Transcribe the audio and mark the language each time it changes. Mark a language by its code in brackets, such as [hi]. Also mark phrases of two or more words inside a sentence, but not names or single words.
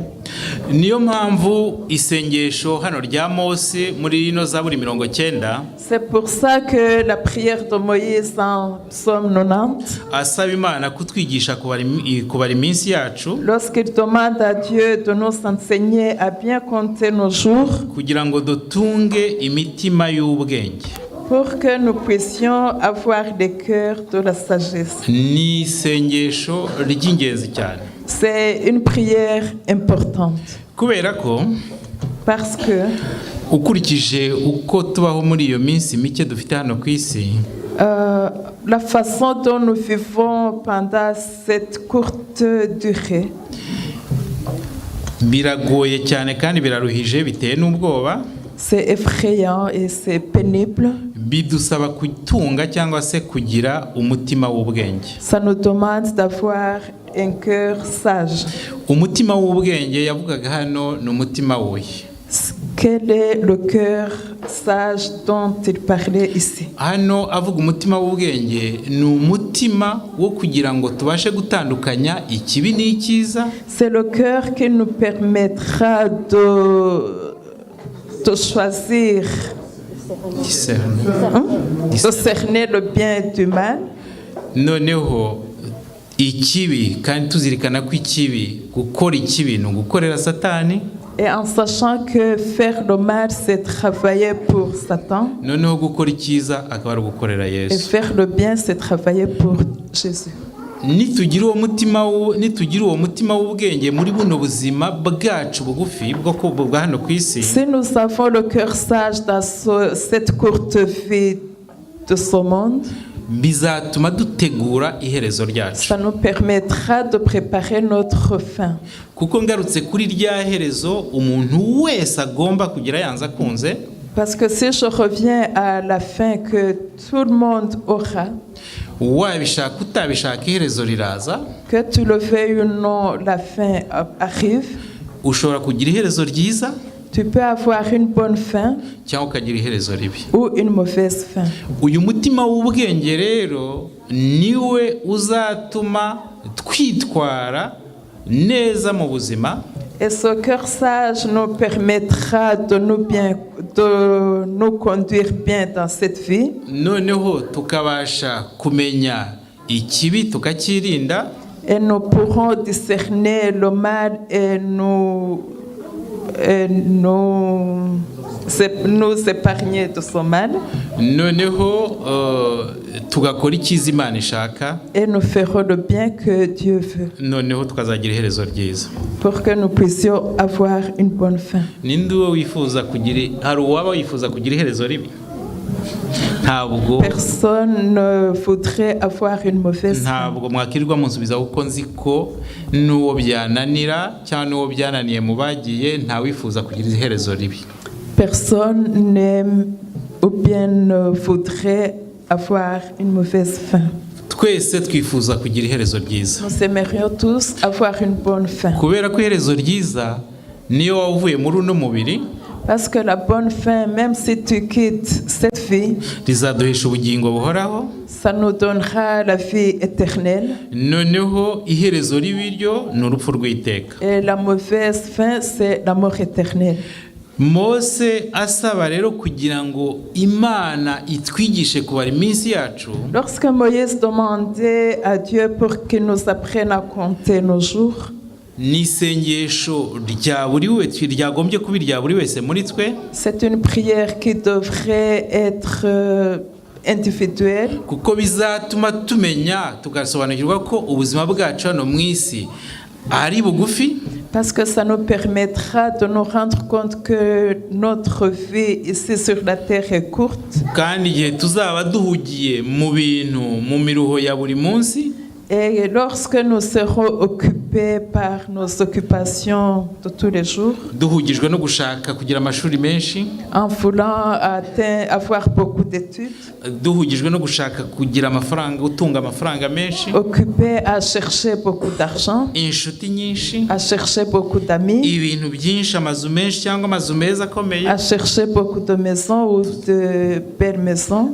[rw] Niyo mpamvu isengesho hano rya Mose muri rino Zaburi 90. [fr] C'est pour ça que la prière de Moïse en Psaume 90. [rw] Asaba Imana kutwigisha kubara iminsi yacu. [fr] Lorsqu'il demande à Dieu de nous enseigner à bien compter nos jours. [rw] Kugira ngo dutunge imitima y'ubwenge. [fr] Pour que nous puissions avoir des cœurs de la sagesse. [rw] Ni isengesho ry'ingenzi cyane. [fr] C'est une prière importante. [rw] Kubera ko [fr] parce que [rw] ukurikije uko tubaho muri iyo minsi mike dufite hano ku isi, [fr] la façon dont nous vivons pendant cette courte durée, [rw] biragoye cyane kandi biraruhije biteye n'ubwoba. [fr] C'est effrayant et c'est pénible. [rw] Bidusaba kutunga cyangwa se kugira umutima w'ubwenge. [fr] Ça nous demande d'avoir un cœur sage. [rw] Umutima w'ubwenge yavugaga hano ni umutima wuhe? [fr] Quel est le cœur sage dont il parlait ici? [rw] Hano avuga umutima w'ubwenge ni umutima wo kugira ngo tubashe gutandukanya ikibi n'icyiza. [fr] C'est le cœur qui nous permettra de choisir, discerner le bien du mal. [rw] Noneho ikibi kandi tuzirikana ko ikibi gukora ikibi no gukorera Satani. [fr] Et en sachant que faire le mal c'est travailler pour Satan. [rw] Noneho gukora icyiza akaba ari gukorera Yesu. [fr] Et faire le bien c'est travailler pour Jésus. [rw] nitugira uwo mutima w'ubwenge muri buno buzima bwacu bugufi bwa hano ku isi. [fr] Si nous avons le cœur sage dans cette courte vie de ce monde, [rw] bizatuma dutegura iherezo ryacu. [fr] Ça nous permettra de préparer notre fin. [rw] Kuko ngarutse kuri rya herezo umuntu wese agomba kugira yanze akunze. [fr] Parce que si je reviens à la fin que tout le monde aura, [rw] wabishaka utabishaka iherezo riraza, [fr] que tu le veuilles ou non, la fin arrive. [rw] Ushobora kugira iherezo ryiza, [fr] tu peux avoir une bonne fin [rw] cyangwa ukagira iherezo ribi, [fr] ou une mauvaise fin. [rw] Uyu mutima w'ubwenge rero niwe uzatuma twitwara neza mu buzima. [fr] Et ce cœur sage nous permettra de nous conduire bien dans cette vie. [rw] Noneho tukabasha kumenya ikibi tukakirinda. [fr] Et nous pourrons discerner le mal et nous épargner de ce mal. [rw] Noneho tugakora icyiza Imana ishaka. [fr] Et nous ferons le bien que Dieu veut. [rw] Noneho tukazagira iherezo ryiza. [fr] Pour que nous puissions avoir une bonne fin. [rw] Ninde wifuza kugira, hari uwaba wifuza kugira iherezo ribi? Ntabwo. [fr] Personne ne voudrait avoir une mauvaise fin. [rw] Ntabwo mwakirirwa munsubiza kuko nzi ko n'uwo byananira cyangwa n'uwo byananiye mu bagiye nta wifuza kugira iherezo ribi. [fr] Personne n'aime ou bien ne voudrait avoir une mauvaise fin. [rw] Twese twifuza kugira iherezo ryiza. [fr] Nous aimerions tous avoir une bonne fin. [rw] Kubera ko iherezo ryiza niyo wavuye muri uno mubiri. [fr] Parce que la bonne fin, même si tu quittes cette vie, [rw] rizaduhesha ubugingo buhoraho. [fr] Ça nous donnera la vie éternelle. [rw] Noneho iherezo ribiryo ni urupfu rw'iteka. [fr] Et la mauvaise fin, c'est la mort éternelle. [rw] Mose asaba rero kugira ngo Imana itwigishe kubara iminsi yacu. [fr] Lorsque Moïse demandait à Dieu pour qu'il nous apprenne à compter nos jours, [rw] n'isengesho rya buri wese ryagombye kuba irya buri wese muri twe. [fr] C'est une prière qui devrait être individuelle. [rw] Kuko bizatuma tumenya tugasobanukirwa ko ubuzima bwacu hano mu isi ari bugufi. [fr] Parce que ça nous permettra de nous rendre compte que notre vie ici sur la terre est courte. [rw] Kandi igihe tuzaba duhugiye mu bintu mu miruho ya buri munsi. [fr] Et lorsque nous serons occupés par nos occupations de tous les jours, [rw] duhugijwe no gushaka kugira amashuri menshi, [fr] en voulant avoir beaucoup d'études, [rw] duhugijwe no gushaka kugira amafaranga, utunga amafaranga menshi, [fr] occupés à chercher beaucoup d'argent, [rw] inshuti nyinshi, [fr] à chercher beaucoup d'amis, [rw] ibintu byinshi, amazu menshi cyangwa amazu meza akomeye, [fr] à chercher beaucoup de maisons ou de belles maisons,